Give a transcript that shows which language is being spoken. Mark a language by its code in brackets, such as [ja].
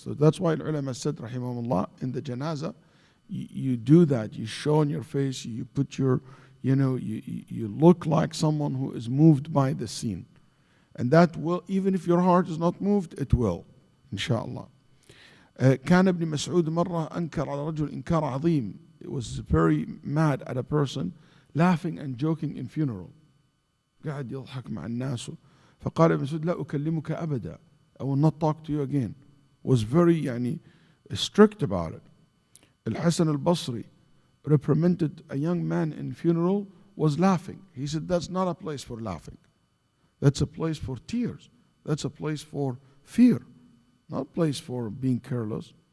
[en] So that's why ulama said, rahimahumullah, in the janazah, you do that. You show on your face, you put your you look like someone who is moved by the scene. And that will, even if your heart is not moved, it will, inshallah. [ar] كان ابن مسعود مرة أنكر على رجل إنكار عظيم. [en] It was very mad at a person laughing and joking in funeral. [ar] قاعد يضحك مع الناس. فقال ابن مسعود لا أكلمك أبدا. [en] I will not talk to you again. Was very strict about it. Al-Hasan al-Basri reprimanded a young man in funeral, was laughing. He said, that's not a place for laughing. That's a place for tears. That's a place for fear. Not a place for being careless.